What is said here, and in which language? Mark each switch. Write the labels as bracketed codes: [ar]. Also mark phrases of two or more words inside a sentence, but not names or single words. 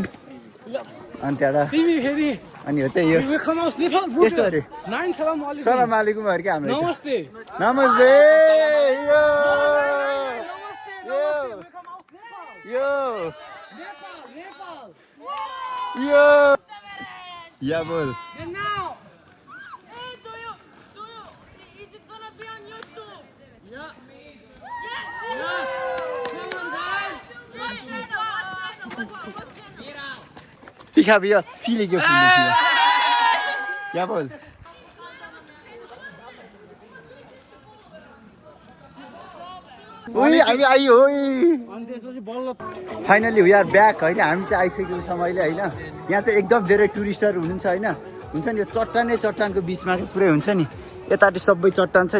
[ne] अनि त्यहाँबाट अनि हो त्यही यो यस्तो अरे [ar] سلام عليكم [ne] क्या हाम्रो नमस्ते या बोल। [en] And now, hey, is it gonna be on YouTube? Yeah. Come on, guys. What channel? [de] Ich habe ja viele gefunden hier. Jawohl. [ne] हामी आइयो [en] finally we are back [ne] होइन। हामी चाहिँ आइसकेको छौँ अहिले होइन। यहाँ चाहिँ एकदम धेरै टुरिस्टहरू हुनुहुन्छ होइन। हुन्छ नि यो चट्टानको बिचमा पुरै हुन्छ नि यतापट्टि सबै चट्टान छ नि।